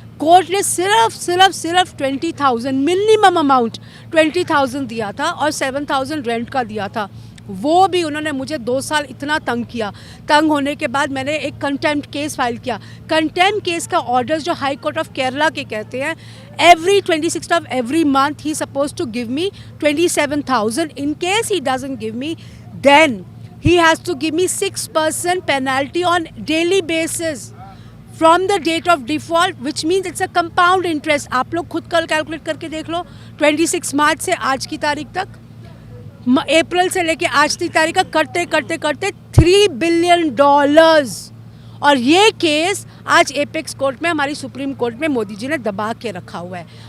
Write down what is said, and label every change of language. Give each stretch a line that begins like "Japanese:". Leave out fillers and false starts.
Hindi: Court ने सिर्फ 20,000 minimum amount 20,000 दिया था और 7,000 रेंट का दिया था। वो भी उन्होंने मुझे 2 साल इतना तंग किया। तंग होने के बाद मैंने एक कंटेम्प्ट केस फाइल किया।
English: contempt case का orders जो high court of Kerala
Hindi: के कहते हैं,
English: Every 26th of every month he supposed to give me 27,000. In case he doesn't give me, then he has to give me 6% penalty on daily basis from the date of default, which means it's a compound interest.
Hindi: आप लोग खुद कल calculate करके देख लो, 26 मार्च से आज की तारीख तक, अप्रैल से लेके आज की तारीख का करते करते करते $3 बिलियन। और ये केस आज एपेक्स कोर्ट में, हमारी सुप्रीम कोर्ट में मोदी जी ने दबा के रखा हुआ है।